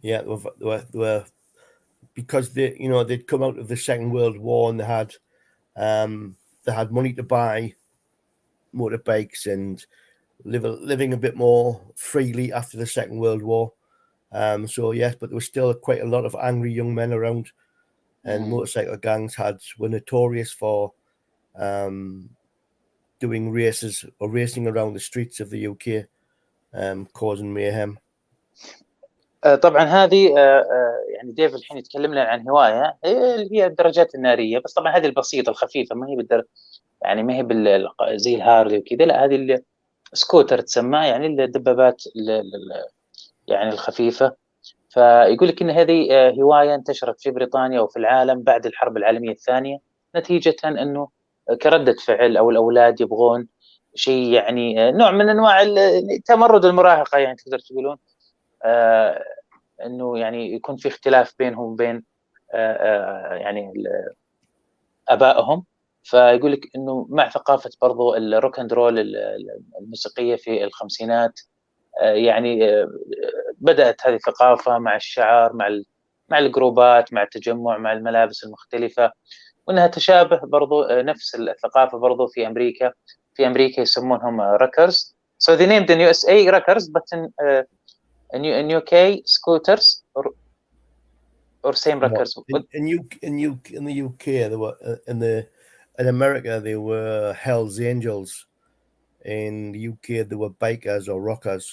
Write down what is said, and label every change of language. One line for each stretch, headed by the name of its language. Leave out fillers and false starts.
English: Yeah, they were because they'd come out of the Second World War and they had money to buy motorbikes and living a bit more freely after the Second World War. So yes, but there was still quite a lot of angry young men around, and motorcycle gangs were notorious for doing races or racing around the streets of the UK, causing mayhem.
Arabic: طبعا هذه يعني ديف الحين يتكلم لنا عن هوايه هي الدراجات الناريه، بس طبعا هذه البسيطه الخفيفه، ما هي يعني ما هي زي الهارلي وكذا، لا هذه السكوتر تسمى، يعني الدبابات يعني الخفيفه. فيقول لك ان هذه هوايه انتشرت في بريطانيا وفي العالم بعد الحرب العالميه الثانيه، نتيجه انه كرده فعل او الاولاد يبغون شيء يعني نوع من انواع تمرد المراهقه، يعني تقدر تقولون انه يعني يكون في اختلاف بينهم وبين يعني ابائهم. فيقول لك انه مع ثقافه برضو الروك اند رول الموسيقيه في الخمسينات، يعني بدات هذه الثقافه مع الشعر، مع الجروبات، مع التجمع، مع الملابس المختلفه، وانها تشابه برضو نفس الثقافه برضو في امريكا. في امريكا يسمونهم روكرز.
English: So they named in USA rockers, but in UK scooters or same rockers. In the UK they were in America they were Hell's Angels. In the UK they were bikers or rockers.